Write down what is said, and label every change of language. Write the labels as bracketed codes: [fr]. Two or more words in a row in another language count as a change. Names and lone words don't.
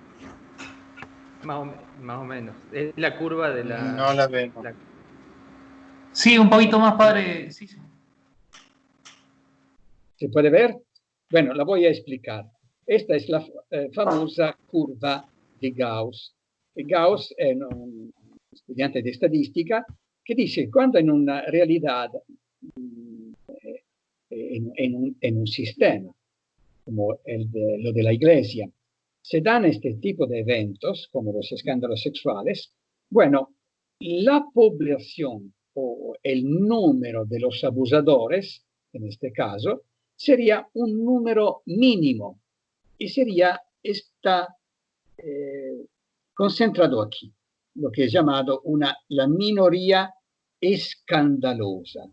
[es] Más o menos. Es la curva de la... No la vemos. Sí, un poquito más, padre. Sí, sí. ¿Se puede ver? Bueno, la voy a explicar. Esta es la famosa curva de Gauss. [it] Gauss è un studiante di statistica che dice che quando in una [es] realidad, en un sistema como lo de la iglesia, se dan este tipo de eventos, como los escándalos sexuales, bueno, la población o el número de los abusadores, en este caso, sería un número mínimo y sería concentrado aquí, lo que es llamado la minoría escandalosa.